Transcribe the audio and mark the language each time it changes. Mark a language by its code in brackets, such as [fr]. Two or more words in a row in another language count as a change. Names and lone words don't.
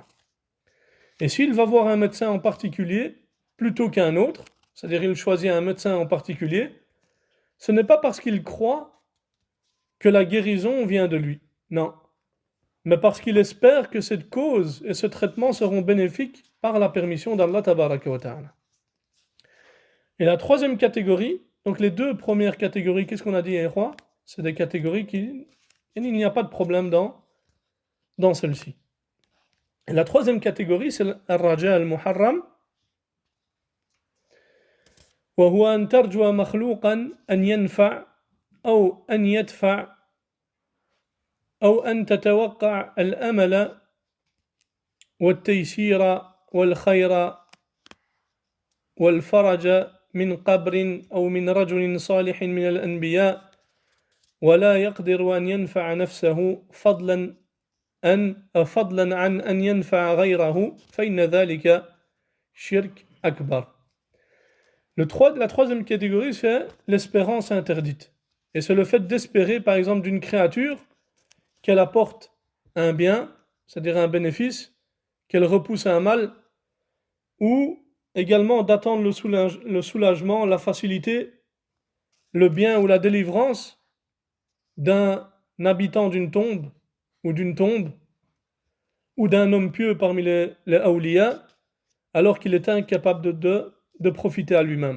[fr] Et s'il va voir un médecin en particulier plutôt qu'un autre, c'est-à-dire il choisit un médecin en particulier, ce n'est pas parce qu'il croit que la guérison vient de lui, non, mais parce qu'il espère que cette cause et ce traitement seront bénéfiques par la permission d' [ar] الله تبارك وتعالى. [fr] Et la troisième catégorie, donc les deux premières catégories, qu'est-ce qu'on a dit, Roi? C'est des catégories il n'y a pas de problème dans celle-ci. Et la troisième catégorie, c'est [ar] الرجاء المحرم. وهو أن ترجو مخلوقا أن ينفع أو أن يدفع أو أن تتوقع الأمل والتيسير والخير والفرج من قبر أو من رجل صالح من الأنبياء ولا يقدر أن ينفع نفسه فضلا عن أن ينفع غيره فإن ذلك شرك أكبر. [fr] La troisième catégorie, c'est l'espérance interdite. Et c'est le fait d'espérer, par exemple, d'une créature qu'elle apporte un bien, c'est-à-dire un bénéfice, qu'elle repousse un mal, ou également d'attendre le soulagement, la facilité, le bien ou la délivrance d'un habitant d'une tombe, ou d'une tombe, ou d'un homme pieux parmi les awliya, alors qu'il est incapable de profiter à lui-même.